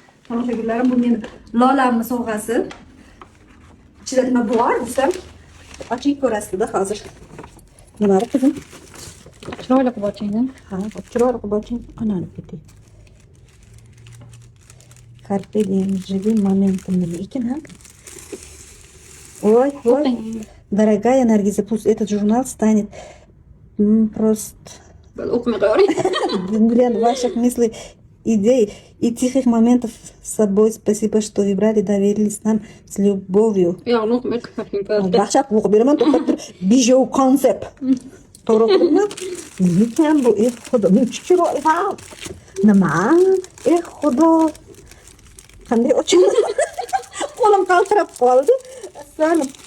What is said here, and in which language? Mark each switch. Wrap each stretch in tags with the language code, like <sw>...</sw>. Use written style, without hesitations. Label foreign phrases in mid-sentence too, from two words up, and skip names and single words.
<uz>Tomoshabinlarim, bu meni lolamni sovg'asi. Ichida nima bor desam, oching ko'rasizda hozir. Nima bor qizim? Chiroyli qilib oching-da. Ha, chiroyli qilib oching. Anani ketdi.</uz> <la>Carpe diem,</la> <ru>живи моментом.</ru> <uz>Lekin ha.</uz> <ru>Ой, ой. Дорогая Наргиза, пусть этот журнал станет просто</ru> <uz>O'qimay qo'yavering.</uz> <ru>для ваших мыслей, идей и тихих моментов с собой. Спасибо, что выбрали, доверились нам с любовью.</ru> <uz>Yo'qni o'qimay qo'yavering. Baqchab o'qib beraman, to'xtab tur. Bijou concept. To'g'ri o'qidimmi? Lekin bu xudo, chiroyli. Nima? Xudo. Qanday ochaman? Qo'lim qaltirab qoldi. Assalam.</uz>